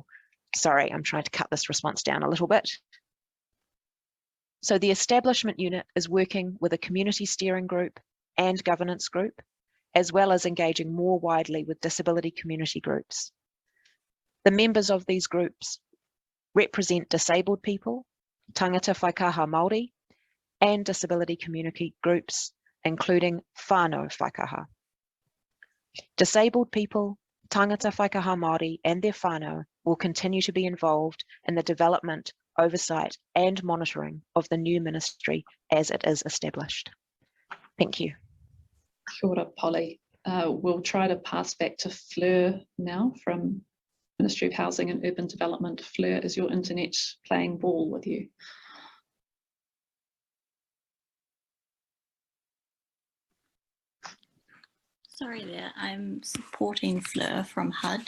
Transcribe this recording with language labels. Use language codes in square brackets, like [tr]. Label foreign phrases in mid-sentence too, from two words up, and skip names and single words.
[en] Sorry, I'm trying to cut this response down a little bit. So the establishment unit is working with a community steering group and governance group, as well as engaging more widely with disability community groups. The members of these groups represent disabled people, [mi] tangata whaikaha Māori, [en] and disability community groups, including [mi] whānau whaikaha. [en] Disabled people, [mi] tangata whaikaha Māori [en] and their whānau will continue to be involved in the development, oversight and monitoring of the new ministry as it is established. Thank you. [mi] Kia ora, [en] Polly. We'll try to pass back to Fleur now from Ministry of Housing and Urban Development. Fleur, is your internet playing ball with you? Sorry there, I'm supporting Fleur from HUD.